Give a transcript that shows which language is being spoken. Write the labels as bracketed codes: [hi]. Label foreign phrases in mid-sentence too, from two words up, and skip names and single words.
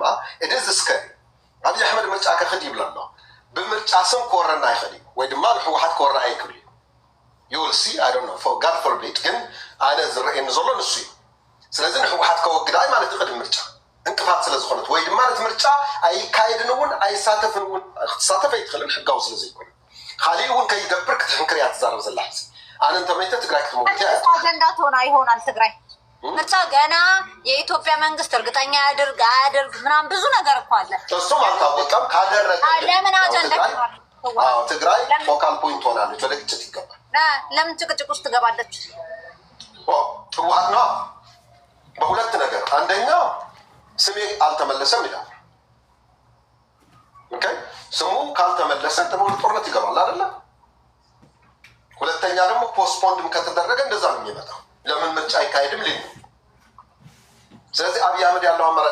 [ti] እድ ዝስከር ኣብይ ኣሕመድ ምርጫ ከኽድ ይብላ ኣሎ ብምርጫ ስም ክወረና ይኽእል እዩ ወይ ድማ ንሕወሓት ክወራ ኣይክብል እዩ ዩልሲ [en] I don't know God forbid [ti] ግን ኣነ ዝረአየኒ ዘሎ ንሱ እዩ ስለዚ ንሕወሓት ከወግዳይ ማለት ቅድሚ ምርጫ እንቅፋት ስለ ዝኾነት ወይ ድማ ነቲ ምርጫ ኣይካየድን እውን ኣይሳተፍን እውን ክትሳተፍ ኣይትኽእልን ሕጋዊ ስለ ዘይኮነ ካሊእ እውን ከይገብር ክትሕንክር እያ ትዛረብ ዘላ ሕዚ ኣነ እንተመይተ ትግራይ ክትመውት እያ [am] አጀንዳ ትሆና ይሆናል ትግራይ ምርጫ ገና የኢትዮጵያ መንግስት እርግጠኛ ያድርግ አያድርግ ምናምን ብዙ ነገር እኮ አለ እሱም አልታወቀም ካደረገ ለምን አጀንዳ ትግራይ [en] focal point [am] ሆናለች ወደ ግጭት ይገባል ለምን ጭቅጭቅ ውስጥ ትገባለች ህወሓት ነው በሁለት ነገር አንደኛ ስሜ አልተመለሰም ይላል ኦኬ ስሙ ካልተመለሰ ተሞል ጦርነት ይገባል አይደለ ሁለተኛ ደግሞ ፖስትፖንድም ከተደረገ እንደዛ ነው የሚመጣው ለምን ምርጫ አይካሄድም ሊል ስለዚህ አብይ አህመድ ያለው አማራጭ